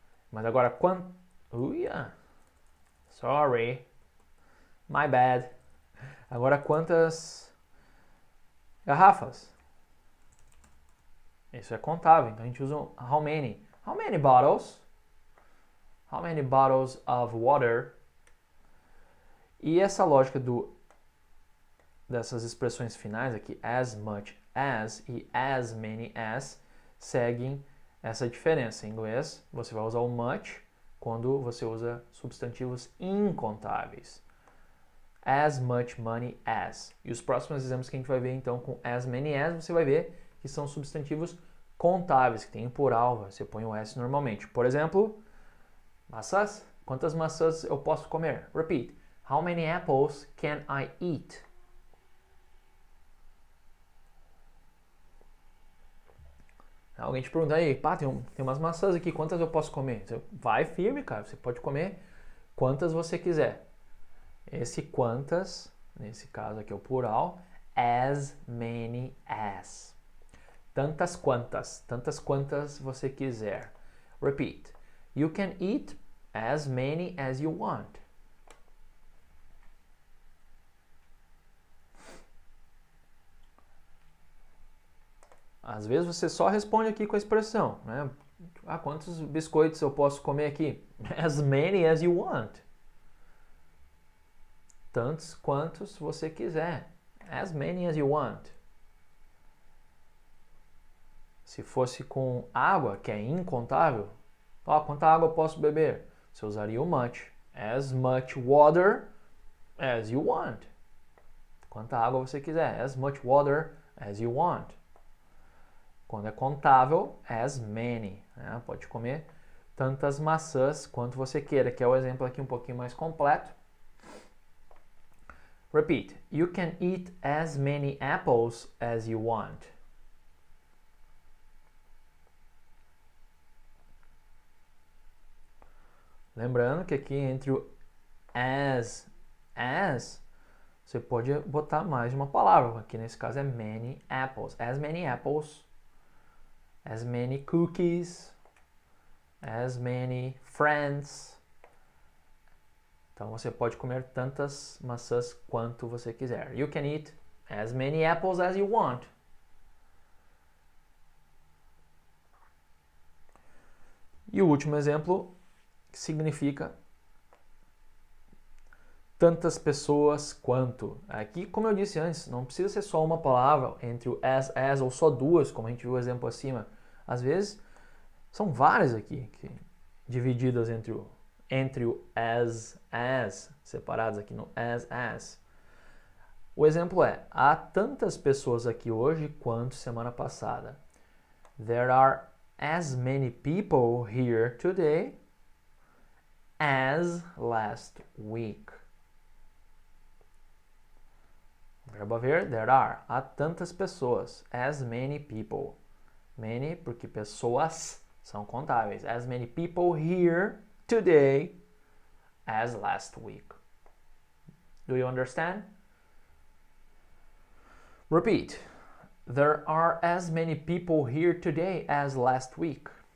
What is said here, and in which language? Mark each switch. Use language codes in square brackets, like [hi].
[pt] Mas agora quanto? Sorry. My bad. Agora quantas garrafas? Isso é contável, então a gente usa how many. [en] How many bottles? How many bottles of water? [pt] E essa lógica dessas expressões finais aqui, as much as e as many as, seguem essa diferença. Em inglês, você vai usar o much quando você usa substantivos incontáveis. As much money as. E os próximos exemplos que a gente vai ver então com as many as, você vai ver que são substantivos contáveis, que tem plural, você põe o S normalmente. Por exemplo, maçãs. Quantas maçãs eu posso comer? [en] Repeat. How many apples can I eat? [pt] Alguém te pergunta aí, pá, tem umas maçãs aqui, quantas eu posso comer? Você vai firme, cara, você pode comer quantas você quiser. Esse quantas, nesse caso aqui é o plural, as many as. Tantas quantas você quiser. [en] Repeat. You can eat as many as you want. [pt] às vezes você só responde aqui com a expressão, né? Ah, quantos biscoitos eu posso comer aqui? [en] As many as you want. Tantos quantos você quiser. As many as you want. [pt] Se fosse com água, que é incontável, quanta água eu posso beber? Você usaria o much. [en] As much water as you want. [pt] Quanta água você quiser. [en] As much water as you want. [pt] Quando é contável, as many. Né? Pode comer tantas maçãs quanto você queira, que é o exemplo aqui um pouquinho mais completo. [en] Repeat. You can eat as many apples as you want. [pt] Lembrando que aqui entre o as, você pode botar mais de uma palavra. [en] Aqui nesse caso é many apples. As many apples. As many cookies. [pt] As many friends. Então você pode comer tantas maçãs quanto você quiser. [en] You can eat as many apples as you want. [pt] E o último exemplo significa tantas pessoas quanto. Aqui, como eu disse antes, não precisa ser só uma palavra entre o as ou só duas, como a gente viu o exemplo acima. Às vezes, são várias aqui, divididas entre o as, separadas aqui no as. O exemplo é, há tantas pessoas aqui hoje quanto semana passada. [en] There are as many people here today as last week. [pt] Verbo haver, there are. Há tantas pessoas. As many people. Many, porque pessoas são contáveis. [en] As many people here today as last week. Do you understand? Repeat. There are as many people here today as last week.